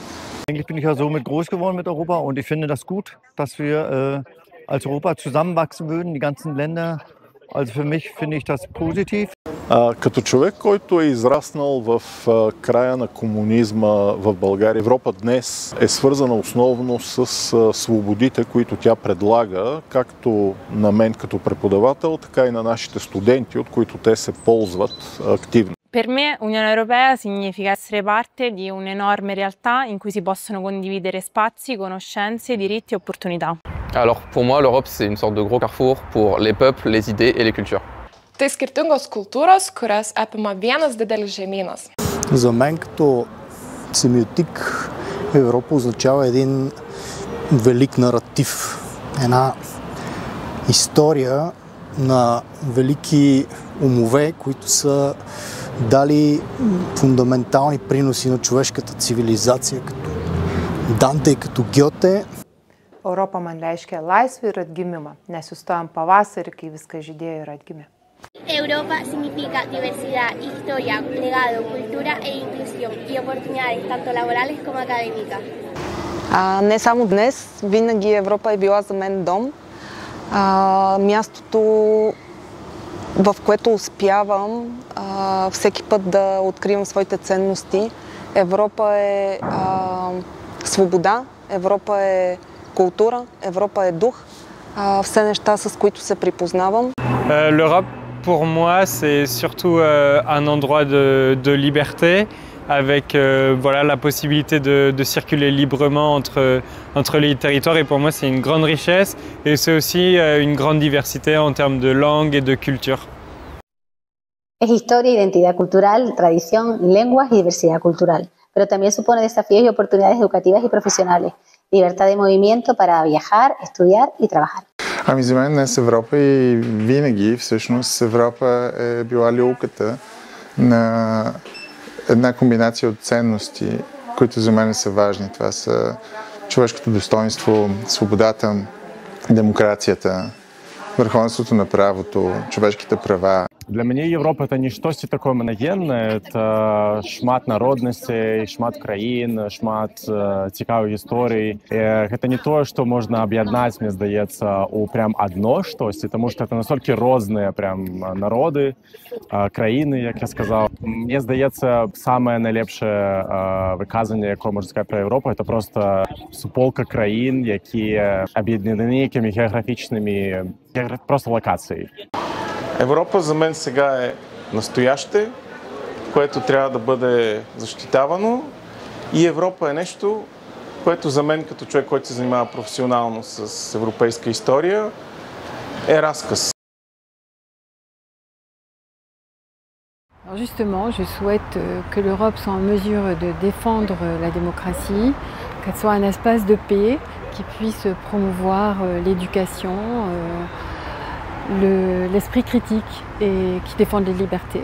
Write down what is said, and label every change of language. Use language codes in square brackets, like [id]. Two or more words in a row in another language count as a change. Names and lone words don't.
[de] Eigentlich bin ich ja so mit groß geworden mit Europa und ich finde das gut, dass wir als Europa zusammenwachsen würden, die ganzen Länder. Also für mich finde ich das positiv. [bg] Като човек, който е израснал в края на комунизма в България, Европа днес е свързана основно с свободите, които тя предлага, както на мен като преподавател, така и на нашите студенти, от които те се ползват активно. [it] Per me Unione Europea significa essere parte di un'enorme realtà in cui si possono condividere spazi, conoscenze, diritti e opportunità. [fr] Alors pour moi l'Europe c'est une sorte de gros carrefour pour les peuples, les idées et les cultures. [lt] Tai skirtingos kultūros, kurias apima vienas didelis žemynas. [bg] За мен като семиотик Европа означава един велик наратив, една история на велики умове, които са дали фундаментални приноси на човешката цивилизация, като Данте и като Гьоте. [lt] Europa man reiškia laisvę ir atgimimą, nes sustojam pavasarį, kai viskas žydėjo ir atgimė. [es] Europa significa diversidad, historia, legado, cultura e inclusión y oportunidades tanto laborales como académicas. [bg] Не само днес, винаги Европа е била за мен дом. Мястото, в което успявам всеки път да откривам своите ценности. Европа е свобода, Европа е култура, Европа е дух, все неща, с които се припознавам. [fr] L'Europe, pour moi, c'est surtout un endroit de liberté, avec voilà, la possibilité de circuler librement entre les territoires. Et pour moi, c'est une grande richesse et c'est aussi une grande diversité en termes de langue et de culture. [es] Es historia, identidad cultural, tradición, lenguas y diversidad cultural, pero también supone desafíos y oportunidades educativas y profesionales, libertad de movimiento para viajar, estudiar y trabajar. [bg] Ами за мен днес Европа и винаги всъщност Европа е била люлката на една комбинация от ценности, които за мен са важни. Това са човешкото достоинство, свободата, демокрацията, върховенството на правото, човешките права. [be] Для мяне Европа это не штосьці такое манагеннае, это шмат народнасцей, шмат краін, шмат цікавых гісторый. Гэта не тое, што можна аб'яднаць, мне здаецца, у прям адно штосьці, тому што это настолькі розныя прям народы, краіны, як я сказаў. Мне здаецца, самае найлепшае выказанне, якое можна сказаць пра Европу, это просто суполка краін, якія аб'еднаны нейкімі геаграфічнымі просто локацией. [bg] Европа за мен сега е настояще, което трябва да бъде защитавано, и Европа е нещо, което за мен като човек, който се занимава професионално с европейска история, е разказ. [fr] Alors justement, je souhaite que l'Europe soit en mesure de défendre la démocratie, qu'elle soit un espace de paix, qui puisse promouvoir l'éducation, l'esprit critique et qui défende les libertés.